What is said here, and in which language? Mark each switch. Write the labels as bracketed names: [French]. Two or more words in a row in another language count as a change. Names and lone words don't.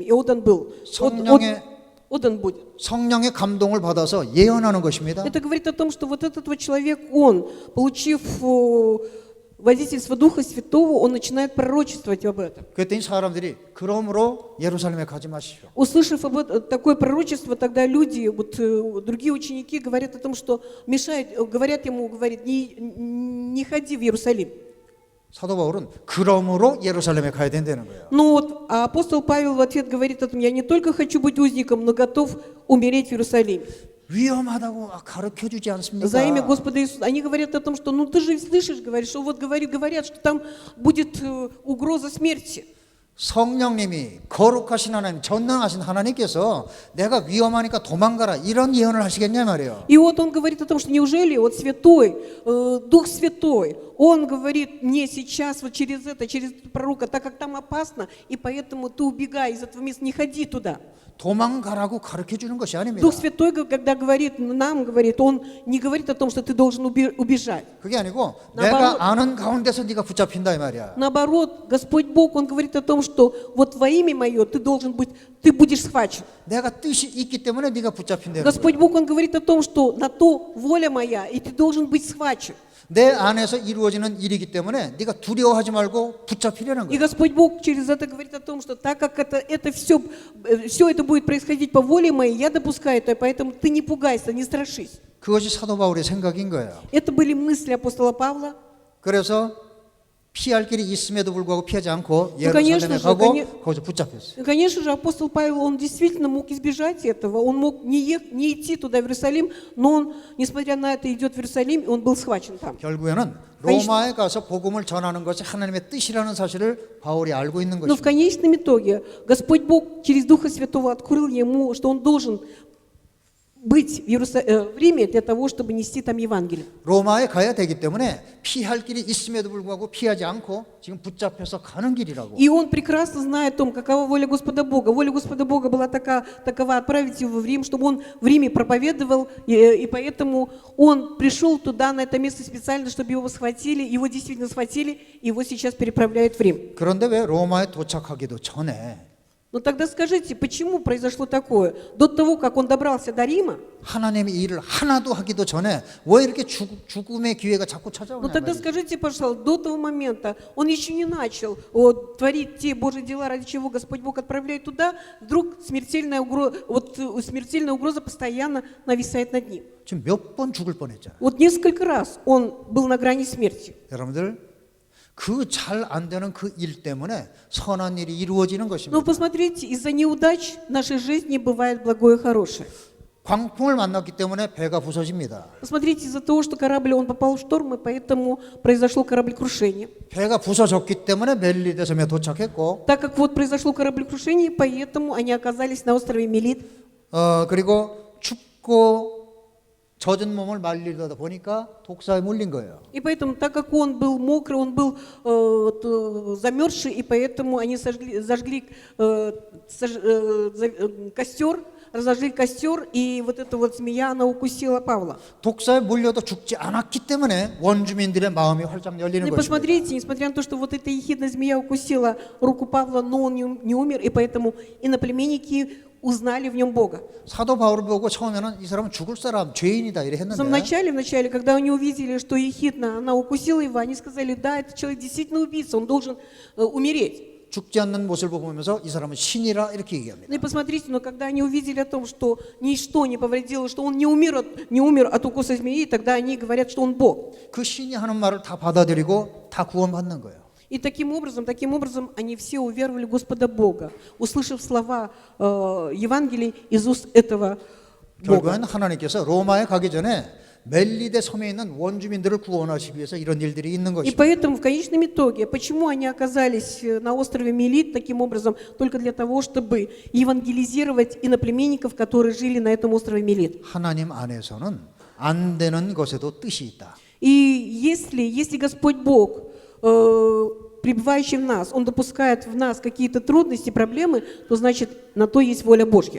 [Russian] И отдан был. Отдан будет. [Korean] 성령의 감동을 받아서 예언하는 것입니다. [Russian] Это говорит о том, что вот этот вот человек, он, получив водительства Духа Святого, он начинает пророчествовать об этом. [Korean] 그랬더니 사람들이 그러므로 예루살렘에 가지 ма십시오. [Russian] Услышав такое пророчество, тогда люди, другие ученики говорят о том, что говорят ему, не ходи в Иерусалим. [Korean] 사도 바울은 그러므로 예루살렘에 가야 된다는 거예요. [Russian] А апостол Павел в ответ говорит о том, я не только хочу быть узником, но готов умереть в Иерусалиме. [Korean] 위험하다고 가르쳐주지 않습니까? [Russian] За имя Господа Иисуса. Они говорят о том, что ты же слышишь, говоришь, что говорят, что там будет угроза смерти. [Korean] 성령님이 거룩하신 하나님, 전능하신 하나님께서 내가 위험하니까 도망가라 이런 예언을 하시겠냐 말이에요. [Russian] И вот он говорит о том, что неужели святой, Дух Святой, он говорит мне сейчас через пророка, так как там опасно, и поэтому ты убегай из этого места, не ходи туда. [Korean] 도망가라고 가르쳐 주는 것이 아닙니다. [Russian] Дух Святой, когда нам говорит, он не говорит о том, что ты должен убежать. [Korean] 그게 아니고 [Russian] 나바로- [Korean] 내가 아는 가운데서 네가 붙잡힌다 이 말이야. [Russian] Наоборот, Господь Бог, он говорит о том, что вот во имя мое ты будешь схвачен. [Korean] 내가 뜻이 있기 때문에 네가 붙잡힌다. [Russian] Господь Бог, он говорит о том, что на то воля моя, и ты должен быть схвачен. [Korean] 내 안에서 이루어지는 일이기 때문에 네가 두려워하지 말고 붙잡히려는 [Russian] И [Korean] 거야. [Russian] Господь Бог через это говорит о том, что так как это все это будет происходить по воле моей, я допускаю это, поэтому ты не пугайся, не страшись. [Korean] 그것이 사도 바울의 생각인 거예요. [Russian] Это были мысли апостола Павла. [Korean] 그래서 피할 길이 있음에도 불구하고 피하지 않고 [Russian] конечно [Korean] 예루살렘에 [Russian] же, [Korean] 가고 거기서 붙잡혔어요. [Russian] И, конечно же, апостол Павел, он действительно мог избежать этого, он мог не идти туда, в Иерусалим, но он, несмотря на это, идет в Иерусалим, и он был схвачен там. [Korean] 결국에는 로마에 가서 복음을 전하는 것이 하나님의 뜻이라는 사실을 바울이 알고 있는 [Russian] Но в [Korean] 것입니다. [Russian] конечном итоге Господь Бог через Духа Святого открыл ему, что он должен быть в Риме для того, чтобы нести там Евангелие. [Korean] 로마에 가야 되기 때문에 피할 길이 있음에도 불구하고 피하지 않고 지금 붙잡혀서 가는 길이라고. [Russian] И он прекрасно знает о том, какова воля Господа Бога. Воля Господа Бога была такова отправить его в Рим, чтобы он в Риме проповедовал, и поэтому он пришел туда, на это место специально, чтобы его схватили. Его действительно схватили, и его сейчас переправляют в Рим. [Korean] 그런데 왜 로마에 도착하기도 전에 [Russian] Но тогда скажите, почему произошло такое? До того, как он добрался до Рима, [Korean] 하나님의 일을 하나도 하기도 전에 왜 이렇게 죽음의 기회가 자꾸 [Russian] но [Korean] 찾아오냐 [Russian] тогда [Korean] 말이에요. [Russian] скажите, пожалуйста, до того момента он еще не начал творить те Божьи дела, ради чего Господь Бог отправляет туда, вдруг смертельная угроза постоянно нависает над ним. [Korean] 지금 몇 번 죽을 뻔했잖아요. [Russian] Вот несколько раз он был на грани смерти. [Korean] 여러분들 그 잘 안 되는 그 일 때문에 선한 일이 이루어지는 [Russian] Но [Korean] 것입니다. [Russian] посмотрите, из-за неудач в нашей жизни бывает благое и хорошее. [Korean] 광풍을 만났기 때문에 배가 부서집니다. [Russian] Посмотрите, из-за того, что корабль он попал в шторм, и поэтому произошло кораблекрушение. [Korean] 배가 부서졌기 때문에 멜리데 섬에 도착했고 [Russian] Так как вот произошло кораблекрушение, поэтому они оказались на острове Мелит. [Korean] 그리고 춥고 젖은 몸을 말리다 보니까 독사에 물린 거예요. [Russian] И поэтому, так как он был мокрый, он был замерзший, и поэтому они зажгли костер, разожгли костер, и вот эта вот змея, она укусила Павла. [Korean] 독사에 물려도 죽지 않았기 때문에 원주민들의 마음이 활짝 열리는 [Russian] И [Korean] 것입니다. [Russian] посмотрите, несмотря на то, что вот эта ехидная змея укусила руку Павла, но он не умер, и поэтому иноплеменники узнали в нем Бога. [Korean] 사도 바울을 보고 처음에는 이 사람은 죽을 사람, 죄인이다 이래 [Russian] В [Korean] 했는데 [Russian] начале, когда они увидели, что ехидна, она укусила его, они сказали, да, этот человек действительно убийца, он должен умереть. [Korean] 죽지 않는 모습을 보면서 이 사람은 신이라 이렇게 얘기합니다. [Russian] Ну и посмотрите, но когда они увидели о том, что ничто не повредило, что он не умер от укуса змеи, тогда они говорят, что он Бог. [Korean] 그 신이 하는 말을 다 받아들이고 다 구원받는 거예요. [Russian] И таким образом они все уверовали в Господа Бога, услышав слова Евангелия из уст этого Бога. [Korean] 결국엔 하나님께서 로마에 가기 전에 멜리데 섬에 있는 원주민들을 구원하시기 위해서 이런 일들이 있는 [Russian] И [Korean] 것입니다. [Russian] поэтому в конечном итоге, почему они оказались на острове Мелит таким образом, только для того, чтобы евангелизировать иноплеменников, которые жили на этом острове Мелит. [Korean] 하나님 안에서는 안 되는 것에도 뜻이 있다. [Russian] И если Господь Бог, пребывающий в нас, Он допускает в нас какие-то трудности, проблемы, то значит на то есть воля Божья.